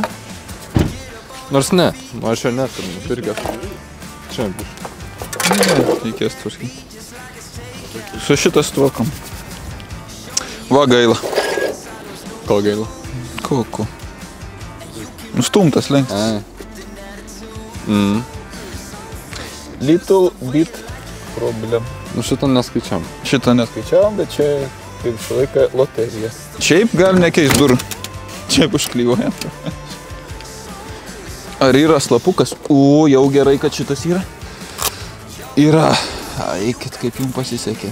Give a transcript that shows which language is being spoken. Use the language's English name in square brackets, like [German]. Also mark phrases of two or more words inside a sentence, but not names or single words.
[Lithuanian] Nors ne, aš jau net nupirkęs. Čia bus. Reikės tvarkinti. Su šitas tvarkom. Va gaila. Ko gaila? Ko? Nustumtas lenks. [English] Little bit problem. [Lithuanian] Nu šitą neskaičiam. Šitą neskaičiavom, bet čia kaip visą laiką loterija. Šiaip gal nekeis durų. Čia užklyvojam. Ar yra slapukas? Jau gerai, kad šitas yra. Yra. Eikit, kaip jums pasisekė.